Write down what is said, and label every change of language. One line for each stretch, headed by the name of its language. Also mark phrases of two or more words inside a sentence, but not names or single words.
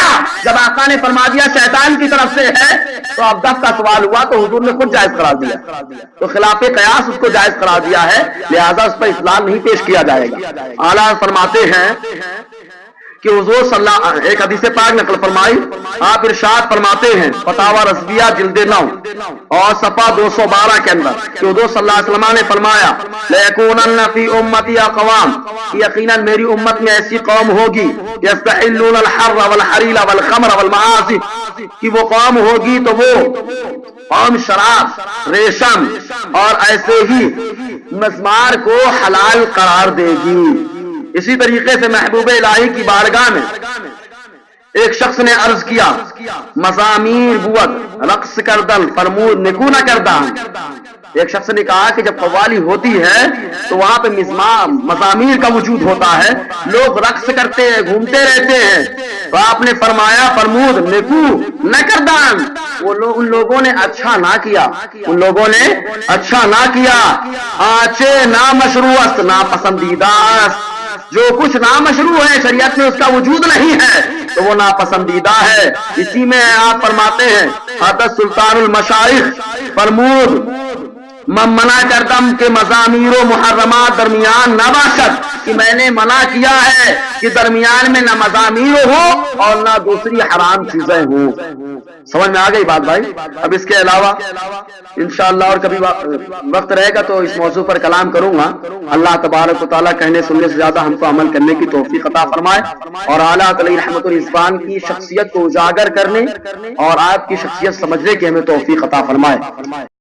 Urdu: جب آقا نے فرما دیا شیطان کی طرف سے ہے تو اب دف کا سوال ہوا تو حضور نے خود جائز قرار دیا، تو خلاف قیاس اس کو جائز قرار دیا ہے، لہذا اس پر استدلال نہیں پیش کیا جائے گا۔ اعلیٰ فرماتے ہیں کہ حضور
Arabic: صلی اللہ،
Urdu: ایک حدیث پاک نقل فرمائی، آپ ارشاد فرماتے ہیں فتاوی رضویہ جلد 9 اور صفحہ 212 کے اندر کہ حضور
Arabic: صلی اللہ علیہ وسلم
Urdu: نے فرمایا
Arabic: لَيَكُونَنَّ فِي أُمَّتِي أَقْوَامٌ،
Urdu: یقیناً میری امت میں ایسی قوم ہوگی
Arabic: يَسْتَحِلُّونَ الْحَرَّ وَالْحَرِيرَ وَالْخَمْرَ وَالْمَعَاصِي،
Urdu: کہ وہ قوم ہوگی تو وہ قوم شراب، ریشم اور ایسے ہی مزمار کو حلال قرار دے گی۔ اسی طریقے سے محبوب الہی کی بارگاہ میں ایک شخص نے عرض کیا
Persian: مزامیر بود رقص کردن فرمود نکو نہ کردہ۔
Urdu: ایک شخص نے کہا کہ جب قوالی ہوتی ہے تو وہاں پہ مزامیر کا وجود ہوتا ہے، لوگ رقص کرتے ہیں، گھومتے رہتے ہیں، تو آپ نے فرمایا
Persian: فرمود نکو نہ کردان،
Urdu: ان لوگوں نے اچھا نہ کیا، ان لوگوں نے اچھا نہ کیا۔
Persian: آچے نامشروع است ناپسندیدہ است،
Urdu: جو کچھ نامشروع ہے شریعت میں اس کا وجود نہیں ہے تو وہ ناپسندیدہ ہے۔ اسی میں آپ فرماتے ہیں حضرت سلطان المشائخ
Persian: فرمود من منع کردم کہ مزامیر و محرمات درمیان نہ باشد،
Urdu: کہ میں نے منع کیا ہے کہ درمیان میں نہ مزامیر ہو اور نہ دوسری حرام چیزیں ہوں۔ سمجھ میں آ گئی بات بھائی؟ اب اس کے علاوہ انشاءاللہ اور کبھی وقت رہے گا تو اس موضوع پر کلام کروں گا۔
Arabic: اللہ تبارک و تعالیٰ
Urdu: کہنے سننے سے زیادہ ہم کو عمل کرنے کی توفیق عطا فرمائے، اور اعلیٰ علیہ رحمت الرضوان کی شخصیت کو اجاگر کرنے اور آپ کی شخصیت سمجھنے کی ہمیں توفیق عطا فرمائے۔